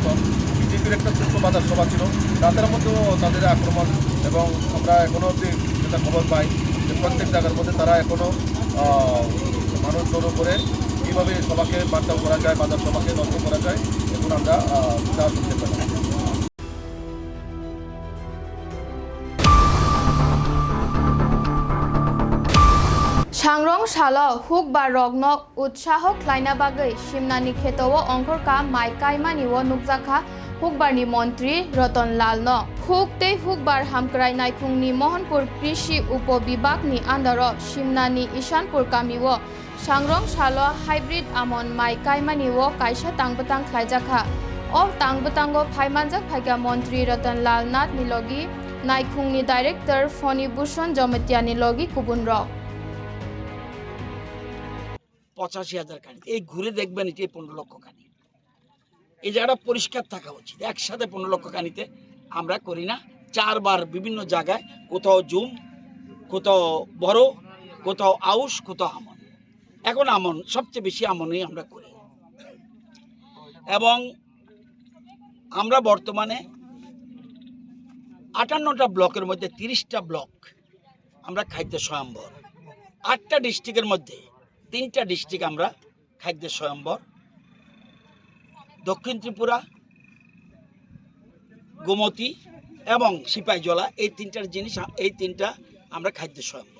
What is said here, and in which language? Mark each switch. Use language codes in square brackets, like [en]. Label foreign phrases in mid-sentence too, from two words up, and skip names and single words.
[bn] বিজেপির একটা ছোট্ট বাজার সভা ছিল, তাদের মধ্যেও তাদের আক্রমণ, এবং আমরা এখনও অবধি যেটা খবর পাই যে প্রত্যেক জায়গার মধ্যে তারা এখনও মানুষ জড়ো করে কীভাবে সভাকে বার্তাও করা যায়, বাজার সভাকে নষ্ট করা যায়, এখন আমরা তা শুনতে পাই। [trp] सांग्रं सालो हुक बा रग्न उत्साह ख्लायना बागै सिमनानि खेतोवो अंखरका माइ कायमानिवो नुकजाखा हुकबारनि मन्त्री रतन लाल न हुक ते हुकबार हामक्राय नायखुंगनि मोहनपुर कृषि उपविभागनि आन्दारो सिमनानि ईशानपुर गामिवो सांग्रं सालो हाइब्रिड आमन माइ कायमानिवो कायसा तांबतां ख्लायजाखा अ तांबतांगो फाइमानजाक फाइगा मन्त्री रतन लाल नाथ निलगि नायखुंगनि डाइरेक्टर फणिभूषण जमतियानि लगि कुबुन रक [bn] 85,000 কানি এই ঘুরে দেখবেন এটি 15 লক্ষ কানি। এই জায়গাটা পরিষ্কার থাকা উচিত। একসাথে 15 লক্ষ কানিতে আমরা করি না, 4 বার বিভিন্ন জায়গায়, কোথাও জুম, কোথাও বড়, কোথাও আউশ, কোথাও আমন। এখন আমন সবচেয়ে বেশি আমনই আমরা করি, এবং আমরা বর্তমানে 58টা ব্লকের মধ্যে 30টা ব্লক আমরা খাদ্য স্বয়ম্বর, 8টা ডিস্ট্রিক্টের মধ্যে 3টা ডিস্ট্রিক্ট আমরা খাদ্য স্বয়ম্বর, দক্ষিণ ত্রিপুরা, গোমতী এবং সিপাহীজলা, এই 3টার জিনিস, এই 3টা আমরা খাদ্য স্বয়ম্বর।